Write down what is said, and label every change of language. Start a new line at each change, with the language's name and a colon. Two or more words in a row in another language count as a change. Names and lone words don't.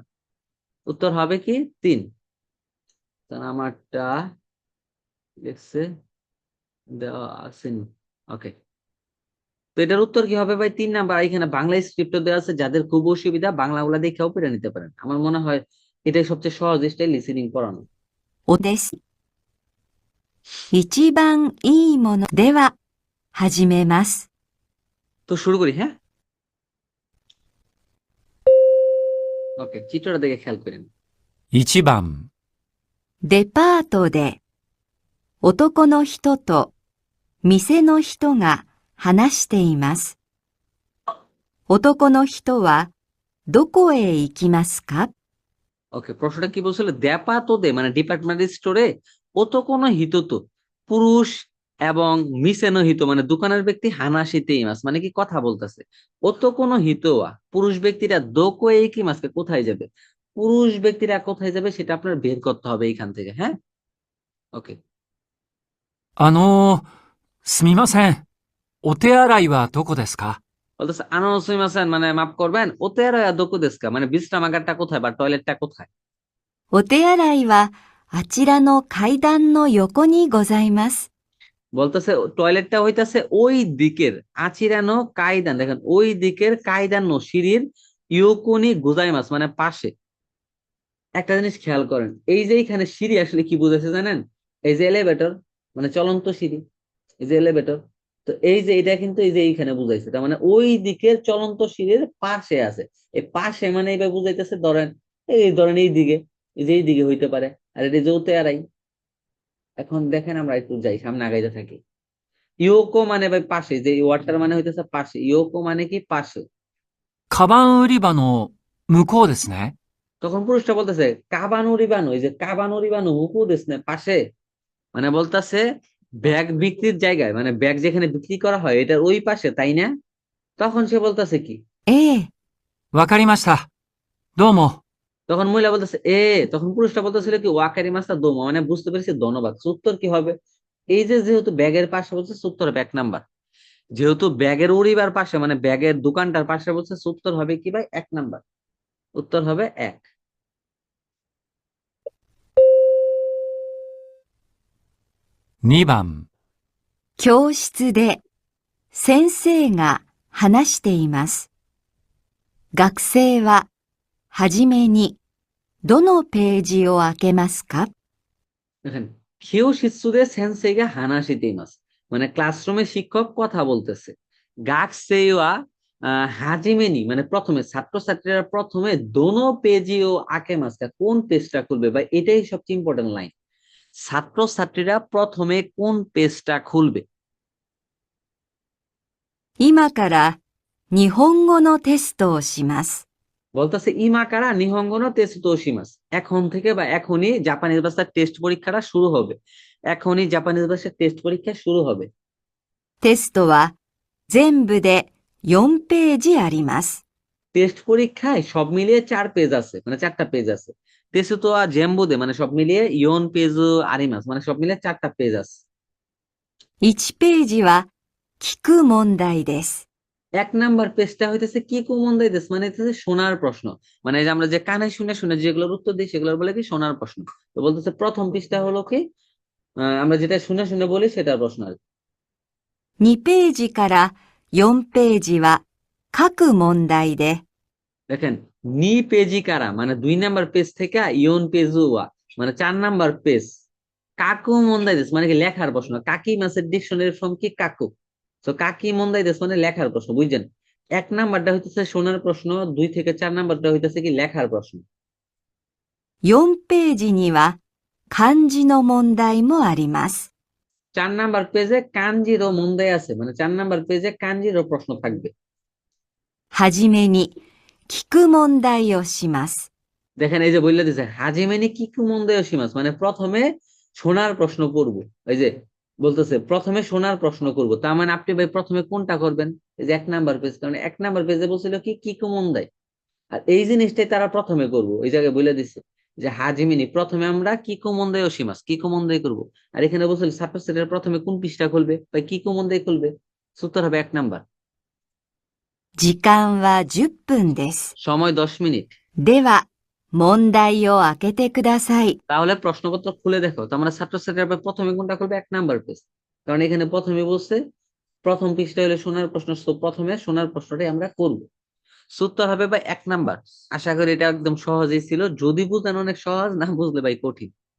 Bangla: উত্তর হবে কি 3। কারণ আমারটা দেখছে দেওয়া আসেনি। ওকে, তো এটার উত্তর কি হবে ভাই 3 নাম্বার। এখানে বাংলা স্ক্রিপ্ট দেওয়া আছে, যাদের খুব অসুবিধা বাংলাগুলা দেখেও পড়ে নিতে পারেন, আমার মনে হয় এটাই সবচেয়ে সহজ
English: style listening
Bangla: পড়ানো।
Japanese: おです。一番いいものでは始めます。
Bangla: তো শুরু করি, হ্যাঁ। ওকে, চিত্রটা দেখে খেয়াল করেন।
Japanese: 1 番、デパートで男の人と店の人が話しています。男の人はどこへ行きますか？
Bangla: ওকে, প্রশ্নটা কি বলছিল,
Japanese: デパートで
Bangla: মানে ডিপার্টমেন্টাল স্টোরে,
Japanese: 男の人
Bangla: তো পুরুষ এবং
Japanese: 店の人
Bangla: মানে দোকানের ব্যক্তি
Japanese: 話しています
Bangla: মানে কি কথা বলতেছে।
Japanese: 男の人は
Bangla: পুরুষ ব্যক্তিরা
Japanese: どこへ行きますか
Bangla: কোথায় যাবে, পুরুষ ব্যক্তিরা কোথায় যাবে সেটা আপনার বের করতে হবে এইখান থেকে, হ্যাঁ। ওকে,
Japanese: すみません。お手洗いはどこですか？
Bangla: বলতেছে
Japanese: あのすみません
Bangla: মানে মাফ করবেন,
Japanese: お手洗いはどこですか
Bangla: মানে বিশ্রামাগারটা কোথায় বা টয়লেটটা কোথায়।
Japanese: お手洗いはあちらの階段の横にございます。
Bangla: বলতেছে টয়লেটটা হইতাছে ওই দিকের,
Japanese: あちらの階段,
Bangla: দেখেন ওই দিকের কায়দানো সিঁড়ির
Japanese: 横にございます
Bangla: মানে পাশে। একটা জিনিস খেয়াল করেন, এই যে এখানে সিঁড়ি আসলে কি বুঝাচ্ছে জানেন, এই যে এলিভেটর মানে চলন্ত সিঁড়ি, এই যে এলিভেটর, তো এই যে এটা কিন্তু এই যে এইখানে বুঝাইছে, তার মানে ওই দিকের চলন্ত সিঁড়ির পাশে আছে। এই পাশে মানে এইভাবে বুঝাইতেছে, ধরেন এই ধরেন এই দিকে, এই যে এই দিকে হইতে পারে, আর এটা যৌতে আড়াই। এখন দেখেন আমরা একটু যাই সামনে আগাইতে থাকি। ইয়োকো মানে ভাই পাশে, যে ওয়ার্ডটার মানে হইতেছে পাশে, ইয়োকো মানে কি পাশে।
Japanese: カバン売り場の向こうですね。
Bangla: তখন পুরুষটা বলতেছে
Japanese: カバン売り場の,
Bangla: এই যে
Japanese: カバン売り場の向こうです
Bangla: না পাশে, মানে বলতেছে ব্যাগ বিক্রির জায়গায়, মানে ব্যাগ যেখানে বিক্রি করা হয় এটার ওই পাশে তাই না। তখন সে বলতেছে কি,
Japanese: ええ、わかりました。どうも。
Bangla: তখন মহিলা বলতেছে এ, তখন পুরুষটা বলতেছিল কি
Japanese: わかりましたどうも
Bangla: মানে বুঝতে পেরেছি ধন্যবাদ। উত্তর কি হবে, এই যে যেহেতু ব্যাগের পাশে বলছে উত্তর হবে 1 নাম্বার। যেহেতু ব্যাগের উড়িবার পাশে মানে ব্যাগের দোকানটার পাশে বলছে, উত্তর হবে কি ভাই? 1 নাম্বার। উত্তর হবে 1।
Japanese: 2番、教室で先生が話しています。学生ははじめにどのページを開けますか？
Bangla: দেখেন,
Japanese: 教室で先生が話しています,
Bangla: মানে ক্লাসরুমে শিক্ষক কথা বলতেছে।
Japanese: 学生ははじめに,
Bangla: মানে প্রথমে ছাত্রছাত্রীরা প্রথমে
Japanese: どのページを開けますか,
Bangla: কোন পেজটা খুলবে? বা এটাই সবচেয়ে
English: important line.
Bangla: ছাত্রছাত্রীরা প্রথমে কোন পেজটা খুলবে?
Japanese: 今から日本語のテストをします。
Bangla: বলতেছে
Japanese: 今から日本語のテストします,
Bangla: এখন থেকে বা এখনই জাপানিজ ভাষার টেস্ট পরীক্ষাটা শুরু হবে। এখনই জাপানিজ ভাষার টেস্ট পরীক্ষা শুরু হবে।
Japanese: テストは全部で4ページあります。
Bangla: টেস্ট পরীক্ষায় সব মিলিয়ে 4 পেজ আছে, মানে 4টা পেজ আছে।
Japanese: テストは全部で
Bangla: মানে সব মিলিয়ে,
Japanese: 4ページあります
Bangla: মানে সব মিলিয়ে 4টা পেজ আছে।
Japanese: 1 ページは聞く問題です。
Bangla: 1 নাম্বার পেজটা হইতেছে কি
Japanese: く問題です,
Bangla: মানে হইতেছে শোনার প্রশ্ন। মানে এই যে আমরা যে কানে শুনে শুনে যেগুলোর উত্তর দিই সেগুলোর বলে কি শোনার প্রশ্ন। তো বলতেছে প্রথম পৃষ্ঠা হলো কি, আমরা যেটা শুনে শুনে বলি সেটার প্রশ্ন আর কি।
Japanese: 2 ページから4ページは書く問題で、
Bangla: দেখেন,
Japanese: 2ページから
Bangla: মানে 2 নাম্বার পেজ থেকে
Japanese: 4ページは
Bangla: মানে 4 নাম্বার পেজ।
Japanese: 書く問題です
Bangla: মানে কি লেখার প্রশ্ন। কাকি মাসের ডিকশনারি ফর্ম কি? কাকু। তো
Japanese: 書き問題です
Bangla: মানে লেখার প্রশ্ন, বুঝছেন? 1 নাম্বারটা হইতেছে শোনার প্রশ্ন, 2 থেকে 4 নাম্বারটা হইতেছে কি লেখার প্রশ্ন।
Japanese: 4 ページには漢字の問題もあります。
Bangla: 4 নাম্বার পেজে কাঞ্জিরও মন্দাই আছে, মানে 4 নাম্বার পেজে কাঞ্জিরও প্রশ্ন থাকবে।
Japanese: はじめに聞く問題をします。
Bangla: দেখেন এই যে বললে দিছে
Japanese: はじめに聞く問題します,
Bangla: মানে প্রথমে শোনার প্রশ্ন করব। এই যে বলতেছে প্রথমে শোনার প্রশ্ন করব, তার মানে আপনি ভাই প্রথমে কোনটা করবেন? এই যে 1 নাম্বার পেজ, কারণ 1 নাম্বার পেজে বলছিল কি
Japanese: 聞く問題,
Bangla: আর এই জিনিসটাই তারা প্রথমে করব। এই জায়গায় বলে দিছে যে হাজিমিনি প্রথমে আমরা
Japanese: 聞く問題します, 聞く問題
Bangla: করব। আর এখানে বলছিল ছাত্রছাত্রীরা প্রথমে কোন পৃষ্ঠা খুলবে বা
Japanese: 聞く問題
Bangla: খুলবে। উত্তর হবে 1 নাম্বার।
Japanese: 時間は10分です。
Bangla: সময় 10 মিনিট।
Japanese: では、問題を開けてください。
Bangla: তাহলে প্রশ্নপত্র খুলে দেখো। তো আমরা ছাত্রছাত্রীরা প্রথমে কোনটা করবে? 1 নাম্বার পেজ, কারণ এখানে প্রথমে বলছে প্রথম পৃষ্ঠা হলে শোনার প্রশ্ন, তো প্রথমে শোনার প্রশ্নটাই আমরা করব। উত্তর হবে ভাই 1 নাম্বার। আশা করি এটা একদম সহজই ছিল, যদি বুঝেন অনেক সহজ, না বুঝলে ভাই কঠিন।